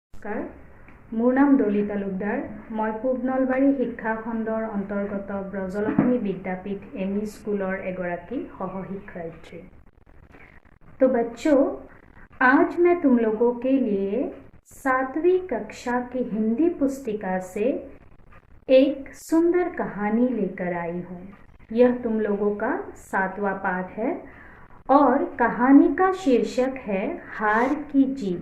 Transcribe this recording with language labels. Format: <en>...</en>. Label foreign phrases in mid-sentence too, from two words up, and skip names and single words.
<as>নমস্কাৰ। মোৰ নাম ডলি তালুকদাৰ। মই পূব নলবাৰী শিক্ষা খণ্ডৰ অন্তৰ্গত ব্ৰজলক্ষ্মী বিদ্যাপীঠ এমই স্কুলৰ এগৰাকী সহশিক্ষয়িত্ৰী।</as> <hi>तो बच्चों, आज मैं तुम लोगों के लिए 7वीं कक्षा की हिंदी पुस्तिका से एक सुंदर कहानी लेकर आई हूँ। यह तुम लोगों का 7वां पाठ है और कहानी का शीर्षक है हार की जीत।</hi>